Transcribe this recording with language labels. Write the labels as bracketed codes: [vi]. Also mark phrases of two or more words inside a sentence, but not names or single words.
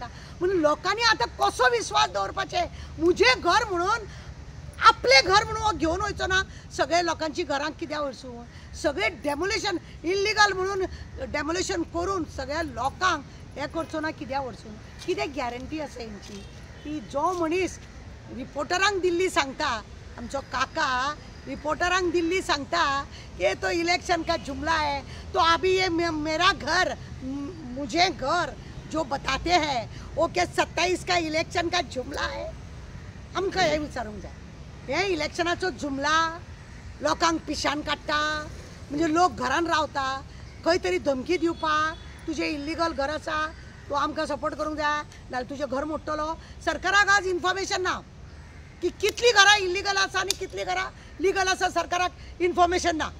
[kok] म्हणून लोकांनी आतां कसो विश्वास दवरपाचे. म्हजें घर म्हणून आपले घर म्हणून हो घेवन वयचो ना, सगळे लोकांची घरांक कित्याक वरसून, सगळे डेमोलेशन इल्लीगल म्हणून डेमोलेशन करून सगळ्या लोकांक हे करचो ना कित्याक वरसून. कितें गॅरंटी आसा हेंची की जो मनीस रिपोर्टरांक दिल्ली सांगता, आमचो काका रिपोर्टरांक दिल्ली सांगता कि [hi] तो इलेक्शन का जुमला है, तो अभी ये मेरा घर मुझे घर जो बताते हैं वो क्या 27 का इलेक्शन का जुमला है. [kok] आमकां हे विचारूंक जाय, हे इलेक्शनाचो जुमला लोकांक पिशान काडटा म्हणजे लोक घरान रावता, खंय तरी धमकी दिवपाक तुजें इल्लीगल घर आसा तो आमकां सपोर्ट करूंक जाय नाल्यार तुजें घर मोडटलो. सरकाराक आज इन्फॉर्मेशन ना की कितली घरां इल्लीगल आसा आनी कितली घरां लीगल आसा, सरकाराक इन्फॉर्मेशन ना.